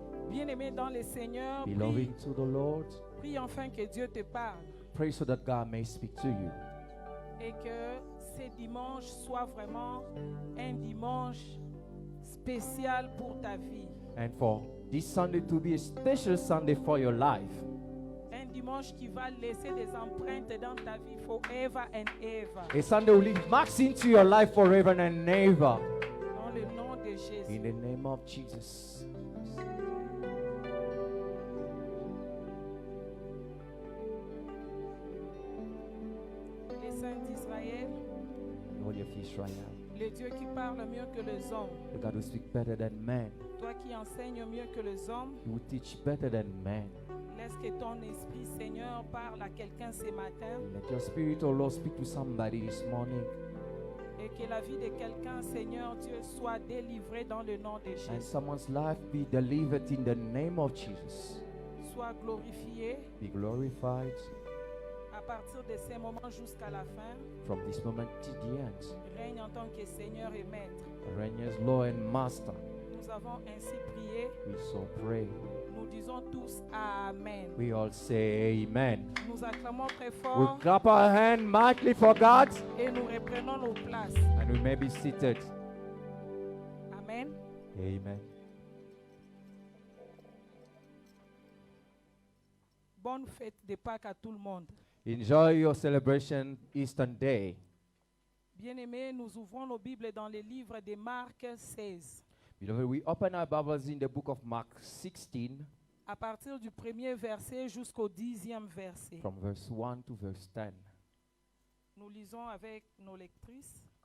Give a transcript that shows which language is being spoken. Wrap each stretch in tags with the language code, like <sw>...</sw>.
<fr>Bien-aimé dans le Seigneur,</fr> <en>Beloved to the Lord,</en> <fr>prie enfin que Dieu te parle</fr> <en>pray so that God may speak to you.</en> <fr>et que ces dimanches soient vraiment un dimanche spécial pour ta vie.</fr> <en>And for this Sunday to be a special Sunday for your life.</en> <fr>Un dimanche qui va laisser des empreintes dans ta vie</fr> <en>forever and ever. A Sunday will leave marks into your life forever and ever.</en> <fr>Dans le nom de Jésus.</fr> <en>In the name of Jesus.</en> <fr>Les saints d'Israël,</fr> <en>Lord of Israel,</en> <fr>le Dieu qui parle mieux que les hommes,</fr> <en>the God who speaks better than man,</en> <fr>toi qui enseignes mieux que les hommes,</fr> <en>you will teach better than man.</en> <fr>laisse que ton esprit, Seigneur, parle à quelqu'un ce matin</fr> <en>Let your spirit, oh Lord, speak to somebody this morning.</en> <fr>et que la vie de quelqu'un, Seigneur Dieu, soit délivrée dans le nom de</fr> <en>And</en> <fr>Jésus.</fr> <en>someone's life be delivered in the name of Jesus.</en> <fr>Sois glorifié</fr> <en>Be glorified</en> <fr>à partir de ces moments jusqu'à la fin.</fr> <en>from this moment to the end.</en> <fr>Règne en tant que Seigneur et Maître.</fr> <en>Reign as Lord and Master.</en> <fr>Nous avons ainsi prié.</fr> <en>We so pray.</en> <fr>Nous disons tous Amen.</fr> <en>We all say amen.</en> <fr>Nous acclamons très</fr> <en>We</en> <fr>fort</fr> <en>clap our hand mightily for God</en> <fr>et nous reprenons nos places.</fr> <en>and we may be seated. Amen. Amen.</en> <fr>Bonne fête de Pâques à tout le monde.</fr> <en>Enjoy your celebration Easter Day.</en> <fr>Bien-aimés, nous ouvrons nos Bibles dans le livre de Marc 16.</fr> <en>Beloved, we open our Bibles in the book of Mark 16</en> <fr>À partir du premier verset jusqu'au 10e verset.</fr> <en>from verse 1 to verse 10.</en> <fr>Nous lisons avec nos lectrices.</fr>